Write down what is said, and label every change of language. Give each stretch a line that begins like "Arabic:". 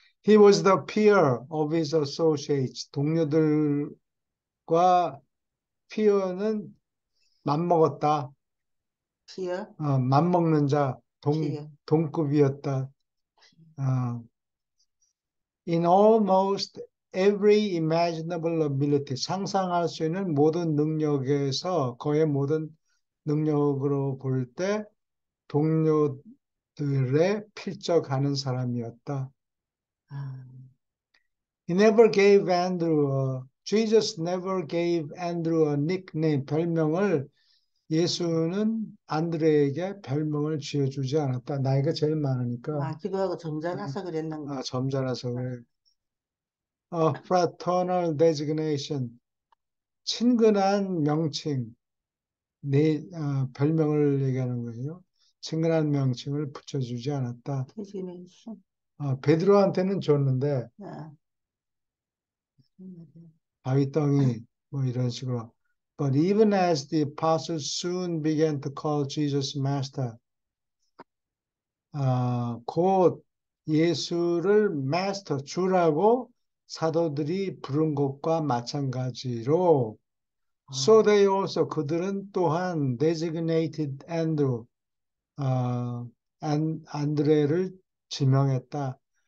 English: He was the peer of his associates.
Korean: 동료들과 peer는 맘먹었다. 피어, 맘먹는 자, 피어. 동급이었다.
English: 어, in almost every imaginable ability.
Korean: 상상할 수 있는 모든 능력에서 거의 모든 능력으로 볼 때 동료들의 필적하는 사람이었다. 아,
English: He never gave Andrew a Jesus never gave Andrew a nickname.
Korean: 별명을 예수는 안드레에게 별명을 지어주지 않았다. 나이가 제일 많으니까. 기도하고 점잖아서 그랬는가. 점잖아서 그래.
English: Fraternal designation.
Korean: 친근한 명칭. 별명을 얘기하는 거예요. 친근한 명칭을 붙여주지 않았다. 데지네이션. 베드로한테는 줬는데 아, 바위덩이 뭐 이런 식으로.
English: But even as the apostles soon began to call Jesus Master,
Korean: 곧 예수를
English: Master,
Korean: 주라고 사도들이 부른 것과 마찬가지로
English: So they also
Korean: 그들은 또한
English: designated Andrew,
Korean: 안드레를 지명했다.